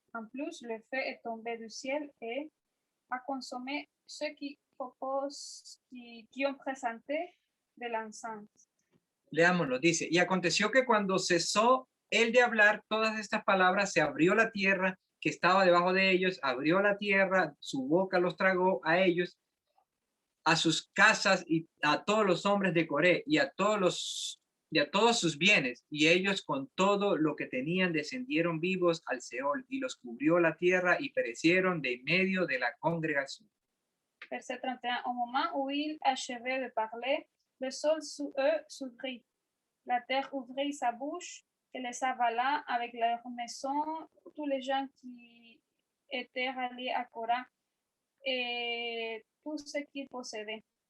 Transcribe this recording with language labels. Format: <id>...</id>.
<fr>En plus, le feu est tombé du ciel et a consommé ceux qui ont présenté de l'encens.</fr> <es>Leámoslo, dice, y aconteció que cuando cesó él de hablar todas estas palabras, se abrió la tierra que estaba debajo de ellos, abrió la tierra, su boca los tragó a ellos, a sus casas y a todos los hombres de Coré y a todos sus bienes, y ellos con todo lo que tenían descendieron vivos al Seol, y los cubrió la tierra y perecieron de en medio de la congregación.</es> <fr>Verset 31. Au moment où il achevait de parler, le sol sous eux s'ouvrit. La terre ouvrit sa bouche et les avala avec leurs maisons, tous les gens qui étaient ralliés à Korah et tout ce qu'ils possédaient.</fr>